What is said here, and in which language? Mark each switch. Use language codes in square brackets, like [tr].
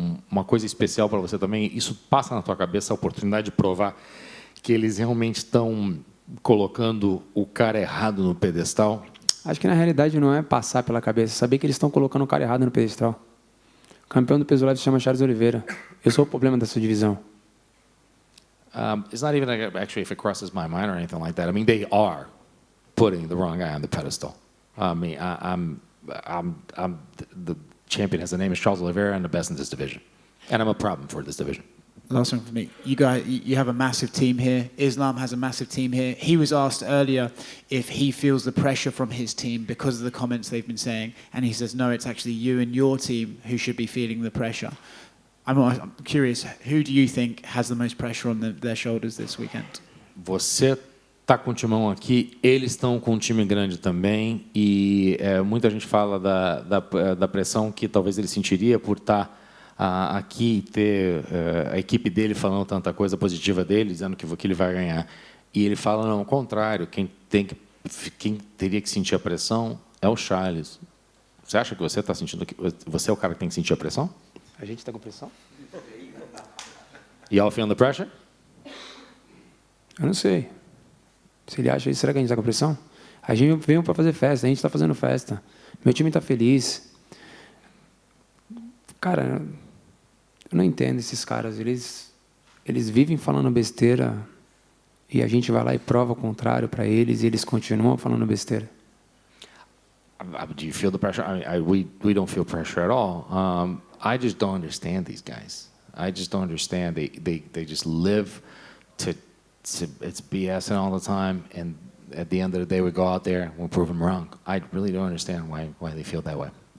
[pt] Uma coisa especial para você também, isso passa na tua cabeça a oportunidade de provar que eles realmente estão colocando o cara errado no pedestal? Acho que na realidade não é passar pela cabeça, saber que eles estão colocando o cara errado no pedestal. O campeão do peso leve se chama Charles Oliveira. Eu sou o problema dessa divisão. [en] It's not even actually if it crosses my mind or anything like that. I mean, they are putting the wrong guy on the pedestal. I mean, I'm the champion. His name is Charles Oliveira. I'm the best in this division, and I'm a problem for this division. Last one for me. You guys, you have a massive team here. Islam has a massive team here. He was asked earlier if he feels the pressure from his team because of the comments they've been saying, and he says no, it's actually you and your team who should be feeling the pressure. I'm curious, who do you think has the most pressure on their shoulders this weekend? [pt] Você está com o timão aqui, eles estão com um time grande também e muita gente fala da pressão que talvez ele sentiria por estar aqui e ter a equipe dele falando tanta coisa positiva dele, dizendo que ele vai ganhar. E ele fala, não, ao contrário, quem teria que sentir a pressão é o Charles. Você acha que você está sentindo que você é o cara que tem que sentir a pressão? A gente está com pressão? [en] Y'all feeling the pressure? [pt] Eu não sei. Se ele acha isso, será que a gente está com pressão? A gente veio para fazer festa, a gente está fazendo festa. Meu time está feliz. Cara, eu não entendo esses caras. Eles vivem falando besteira e a gente vai lá e prova o contrário para eles e eles continuam falando besteira. [en] Do you feel the pressure? We don't feel pressure at all. I just don't understand these guys. I just don't understand. They just live to it's BSing all the time, and at the end of the day, we go out there and we prove them wrong. I really don't understand why they feel that way.